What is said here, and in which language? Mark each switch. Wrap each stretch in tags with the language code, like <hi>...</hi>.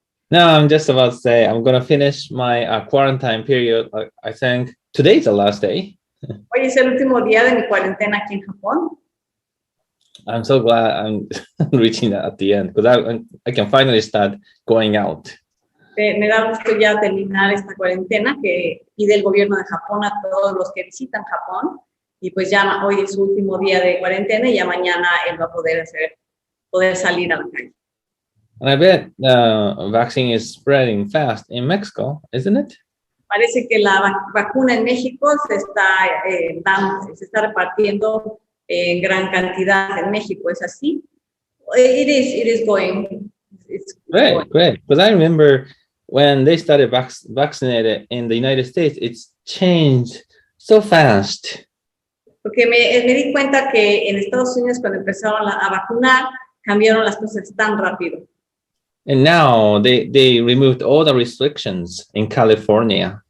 <en>No, I'm just about to say I'm going to finish my quarantine period. I think today's the last day.</en> <es>Hoy es el último día de mi cuarentena aquí en Japón.</es> <en>I'm so glad I'm reaching that at the end because I can finally start going out.</en> <es>Me da gusto ya terminar esta cuarentena que pide el gobierno de Japón a todos los que visitan Japón. Y pues ya hoy es su último día de cuarentena y ya mañana él va a poder salir a la calle.</es> <en>And I bet the vaccine is spreading fast in Mexico, isn't it?</en> <es>Parece que la vacuna en México se está repartiendo en gran cantidad en México. ¿Es así?</es> <en>It is going. Great. Because I remember when they started vaccinated in the United States, it's changed so fast.</en> <es>Porque me di cuenta que en Estados Unidos cuando empezaron a vacunar, cambiaron las cosas tan rápido.</es> <en>And now they removed all the restrictions in California.</en>